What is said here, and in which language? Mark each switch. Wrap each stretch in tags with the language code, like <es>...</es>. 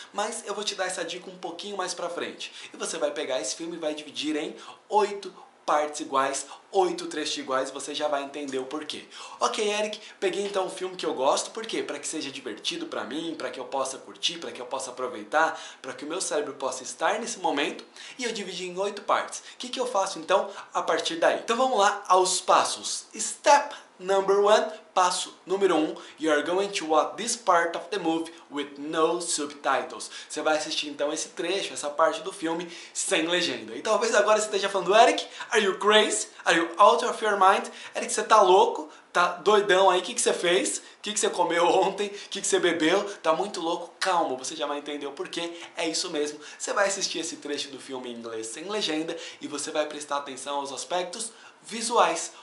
<pt>Mas eu vou te dar essa dica um pouquinho mais pra frente. E você vai pegar esse filme e vai dividir em 8 partes iguais, 8 trechos iguais, você já vai entender o porquê. Ok, Eric, peguei então um filme que eu gosto, por quê? Para que seja divertido para mim, para que eu possa curtir, para que eu possa aproveitar, para que o meu cérebro possa estar nesse momento, e eu dividi em 8 partes. O que eu faço então a partir daí? Então vamos lá aos passos.</pt> <en>Step number 1,</en> <pt>passo número 1,</pt> <en>you are going to watch this part of the movie with no subtitles.</en> <pt>Você vai assistir então esse trecho, essa parte do filme sem legenda. E talvez agora você esteja falando, Eric,</pt> <en>are you crazy? Are you out of your mind?</en> <pt>Eric, você tá louco? Tá doidão aí? O que você fez? O que você comeu ontem? O que você bebeu? Tá muito louco? Calma, você já vai entender o porquê. É isso mesmo. Você vai assistir esse trecho do filme em inglês sem legenda e você vai prestar atenção aos aspectos visuais.</pt>